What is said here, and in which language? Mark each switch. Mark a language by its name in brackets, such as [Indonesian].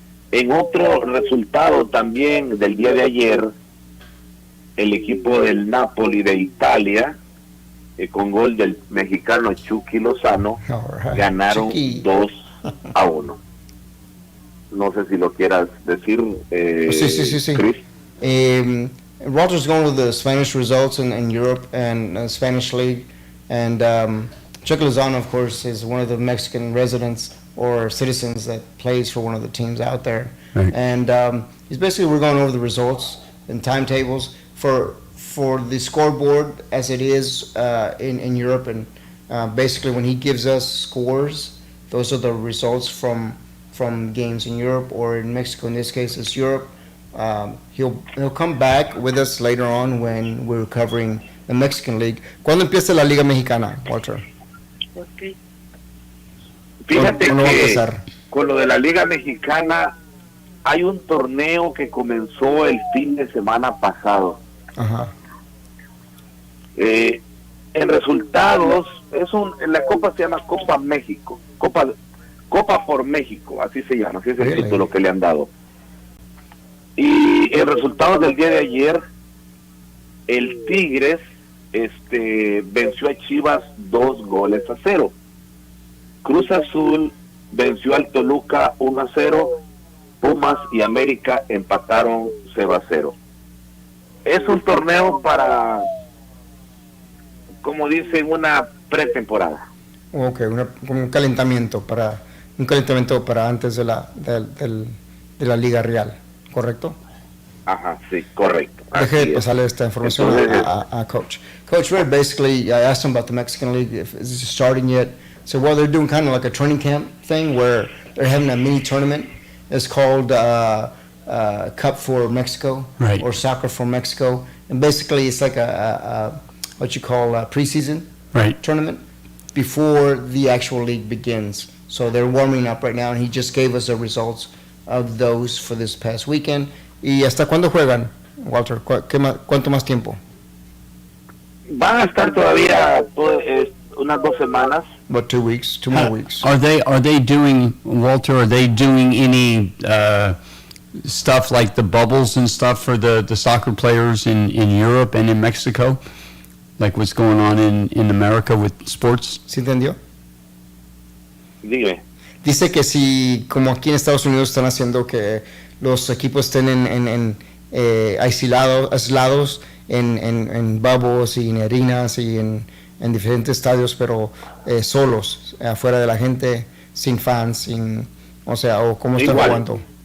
[Spanish] En otro resultado también del día de ayer, el equipo del Napoli de Italia, con gol del mexicano Chucky Lozano, ganaron 2-1. No sé si lo quieras decir, sí. Chris. [English] Walter's going with the Spanish results in Europe and Spanish League, and Chucky Lozano, of course, is one of the Mexican residents or citizens that plays for one of the teams out there. Right. And he's basically, we're going over the results and timetables for the scoreboard as it is in Europe. And basically, when he gives us scores, those are the results from games in Europe, or in Mexico. In this case, it's Europe. He'll come back with us later on when we're covering the Mexican League. [Spanish] ¿Cuándo empieza la Liga Mexicana, Walter? Okay. Fíjate ¿Cuándo va a que empezar? con lo de la Liga Mexicana hay un torneo que comenzó el fin de semana pasado. Ajá. En resultados, la copa se llama Copa México, Copa por México, así se llama, así es el título que le han dado. Y el resultado del día de ayer, el Tigres venció a Chivas 2-0. Cruz Azul venció al Toluca 1-0. Pumas y América empataron 0-0. Es un torneo para, como dicen, una pretemporada. Ok, como un calentamiento para antes de la Liga Real, ¿correcto? Ajá, sí, correcto. Deje de pasarle esta información a Coach. [English] Coach Red, basically, I asked him about the Mexican League, if it's starting yet. So, well, they're doing kind of like a training camp thing where they're having a mini tournament. It's called Cup for Mexico, right, or Soccer for Mexico. And basically, it's like a what you call a preseason tournament before the actual league begins. So they're warming up right now, and he just gave us the results of those for this past weekend. [Spanish] ¿Y hasta cuándo juegan, Walter? ¿Cuánto más tiempo? Van a estar todavía unas 2 semanas. [English] About 2 weeks, 2 more weeks. Are they doing, Walter, are they doing any stuff like the bubbles and stuff for the soccer players in Europe and in Mexico? Like what's going on in America with sports? [Spanish] ¿Sí entendió? Dime. Dice que si, como aquí en Estados Unidos están haciendo que los equipos estén aislados en bubbles y en arenas y en diferentes estadios, pero solos, afuera de la gente, sin fans, o cómo están jugando.